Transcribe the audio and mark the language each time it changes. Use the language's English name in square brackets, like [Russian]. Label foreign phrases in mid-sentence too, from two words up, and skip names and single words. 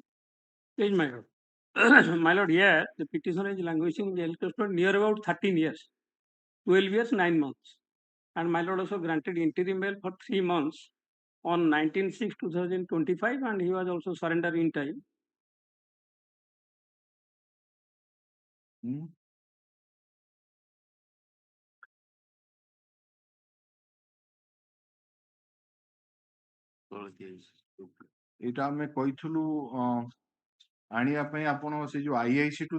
[English] Yes, my lord. My lord, here the petitioner is languishing in jail custody near about 13 years, 12 years, 9 months. And my lord also granted interim bail for 3 months on 19/6/2025, and he was also surrendered in time. [Odia] ଏଇଟା ଆମେ କହିଥିଲୁ ଆଣିବା ପାଇଁ ଆପଣ ସେ ଯୋଉ IIC ଟୁ